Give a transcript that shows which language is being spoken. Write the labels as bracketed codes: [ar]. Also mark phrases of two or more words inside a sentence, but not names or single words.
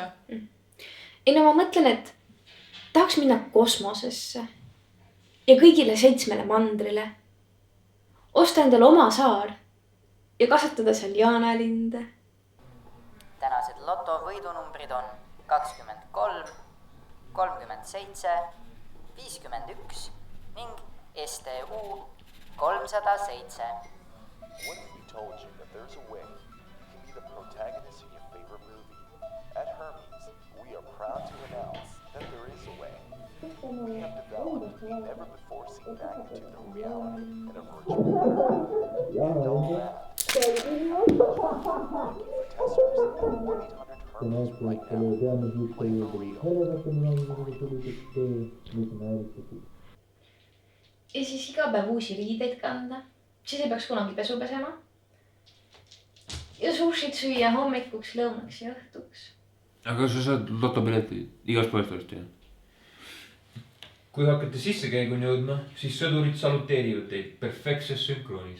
[et] Ei no ma mõtlen, et tahaks minna kosmosesse ja kõigile 7 mandrile. Osta endale oma saar ja kasvatada seal jaanalinde. Tänased loto võidunumbrid on 23, 37, 51 ning STU 307. [en] What if we told you that there's a way you can be the protagonist in your favorite movie? At Hermes, we are proud to announce that there is a way. We have developed a never-before-seen magnitude of reality in a virtual environment. And all that. Testers at 1-800-HERMES right now. Play for real. [et] Ja siis iga päev uusi riideid kanda. Siis ei peaks kunagi pesu pesema. Ja sushit süüa hommikuks, lõunaks ja õhtuks. Aga sa saad lotopileti igast poest teha. Kui hakkate sissekäiguni jõudma, siis sõdurid saluteerivad teid perfektses sünkroonis.